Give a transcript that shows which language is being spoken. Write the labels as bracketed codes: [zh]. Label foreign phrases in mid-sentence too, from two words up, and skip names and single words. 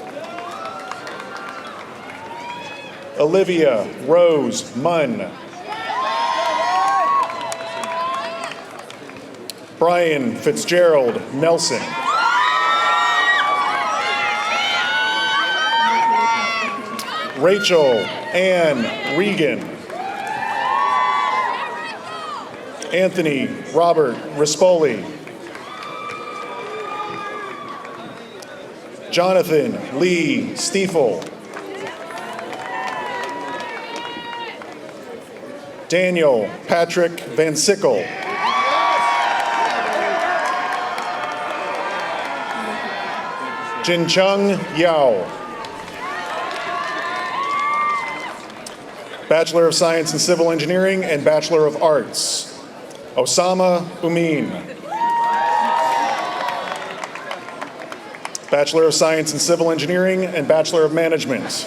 [en] Olivia Rose Munn. Brian Fitzgerald Nelson. Rachel Ann Regan. Anthony Robert Rispoli. Jonathan Lee Stiefel. Daniel Patrick Van Sickle. Jincheng Yao. Bachelor of Science in Civil Engineering and Bachelor of Arts. Osama Umin. Bachelor of Science in Civil Engineering and Bachelor of Management.